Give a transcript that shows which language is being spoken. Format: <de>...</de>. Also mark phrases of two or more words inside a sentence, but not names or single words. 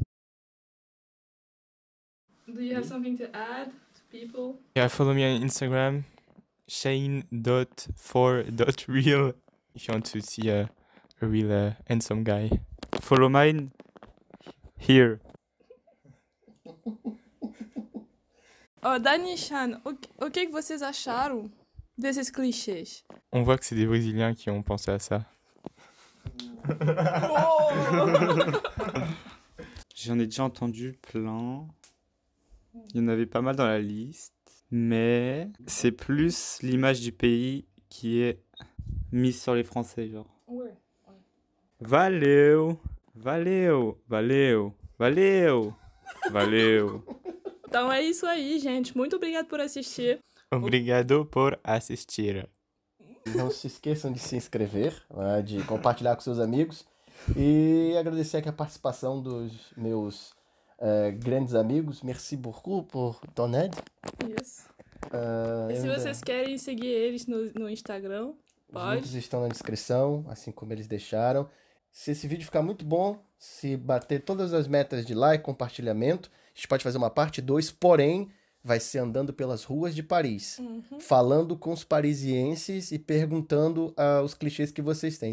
<en>Do you have something to add to people? Yeah, follow me on Instagram, shane.for.real, if you want to see a real handsome guy. Follow mine here.</en> <pt>Oh, Dani e Shan, o que vocês acharam desses clichês?</pt> <fr>On voit que c'est des Brésiliens qui ont pensé à ça. J'en ai déjà entendu plein. Il y en avait pas mal dans la liste. Mais c'est plus l'image du pays qui est mise sur les Français, genre. Ouais.</fr> <pt>Valeu! Valeu! Valeu! Valeu! Valeu! Então é isso aí, gente. Muito obrigado por assistir. Obrigado por assistir. Não se esqueçam de se inscrever, né, de compartilhar com seus amigos e agradecer aqui a participação dos meus grandes amigos.</pt> <fr>Merci beaucoup por ton aide.</fr> <pt>Isso. E se vocês querem seguir eles no Instagram, Os pode. links estão na descrição, assim como eles deixaram. Se esse vídeo ficar muito bom, se bater todas as metas de like, compartilhamento, a gente pode fazer uma parte 2, porém, vai ser andando pelas ruas de Paris, falando com os parisienses e perguntando os clichês que vocês têm.</pt>